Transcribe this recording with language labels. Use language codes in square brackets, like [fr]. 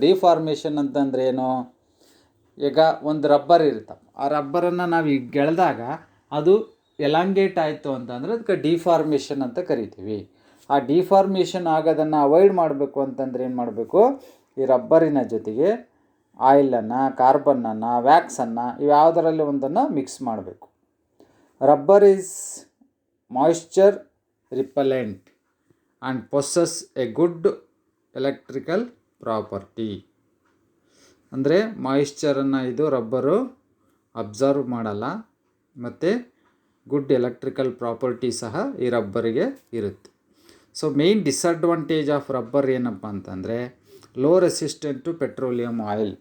[kn] Deformation ಅಂತಂದ್ರೆ ಏನು? ಈಗ ಒಂದು ರಬ್ಬರ್ ಇರುತ್ತೆ, ಆ ರಬ್ಬರನ್ನು ನಾವು ಈಗ ಗೆಳೆದಾಗ ಅದು ಎಲಾಂಗೇಟ್ ಆಯಿತು ಅಂತಂದರೆ ಅದಕ್ಕೆ ಡಿಫಾರ್ಮೇಷನ್ ಅಂತ ಕರಿತೀವಿ. ಆ ಡಿಫಾರ್ಮೇಷನ್ ಆಗೋದನ್ನು ಅವಾಯ್ಡ್ ಮಾಡಬೇಕು ಅಂತಂದರೆ ಏನು ಮಾಡಬೇಕು, ಈ ರಬ್ಬರಿನ ಜೊತೆಗೆ ಆಯಿಲನ್ನು, ಕಾರ್ಬನ್ನನ್ನು, ವ್ಯಾಕ್ಸನ್ನು ಇವ್ಯಾವುದರಲ್ಲಿ ಒಂದನ್ನು ಮಿಕ್ಸ್ ಮಾಡಬೇಕು. [en] Rubber is moisture repellent and possess a good electrical property. [kn] ಅಂದರೆ ಮಾಯಿಶ್ಚರನ್ನು ಇದು ರಬ್ಬರು ಅಬ್ಸರ್ವ್ ಮಾಡಲ್ಲ ಮತ್ತು ಗುಡ್ ಎಲೆಕ್ಟ್ರಿಕಲ್ ಪ್ರಾಪರ್ಟಿ ಸಹ ಈ ರಬ್ಬರಿಗೆ ಇರುತ್ತೆ. [en] so main disadvantage of rubber [kn] ಏನಪ್ಪ ಅಂತಂದರೆ [en] Low resistant to petroleum oil.